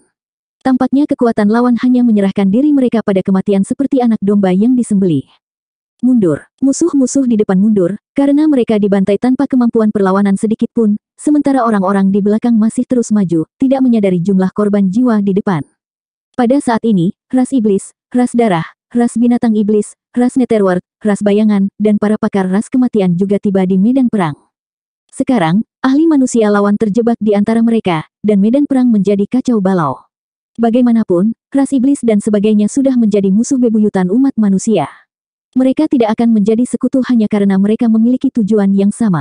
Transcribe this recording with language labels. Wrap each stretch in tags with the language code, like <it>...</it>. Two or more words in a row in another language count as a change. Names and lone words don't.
<id>Tampaknya kekuatan lawan hanya menyerahkan diri mereka pada kematian seperti anak domba yang disembelih. Mundur. Musuh-musuh di depan mundur, karena mereka dibantai tanpa kemampuan perlawanan sedikit pun, sementara orang-orang di belakang masih terus maju, tidak menyadari jumlah korban jiwa di depan. Pada saat ini, ras iblis, ras darah, ras binatang iblis, ras Netherworld, ras bayangan, dan para pakar ras kematian juga tiba di medan perang. Sekarang, ahli manusia lawan terjebak di antara mereka, dan medan perang menjadi kacau balau. Bagaimanapun, ras iblis dan sebagainya sudah menjadi musuh bebuyutan umat manusia. Mereka tidak akan menjadi sekutu hanya karena mereka memiliki tujuan yang sama.</id>